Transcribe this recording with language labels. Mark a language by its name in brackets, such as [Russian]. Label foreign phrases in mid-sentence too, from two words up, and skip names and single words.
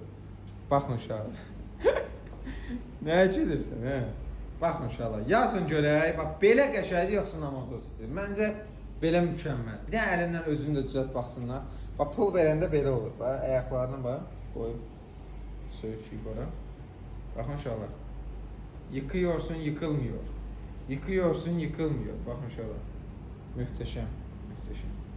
[Azerbaijani] Baxın uşaqlar. Nəyə gedirsən, hə? Baxın uşaqlar, yazın görək. Bax, belə qəşəngdir, yoxsa Namazov istəyir. Məncə, belə mükəmməl. Bir dənə əlindən özünü də düzəlt baxsınlar. Bax, pul verəndə belə olur. Bax, ayaqlarına bax, qoyub, söyküyü bura. Baxın uşaqlar. [Turkish] Yıkıyorsun, yıkılmıyor. Yıkıyorsun, yıkılmıyor. Bakın şöyle. Muhteşem. Muhteşem.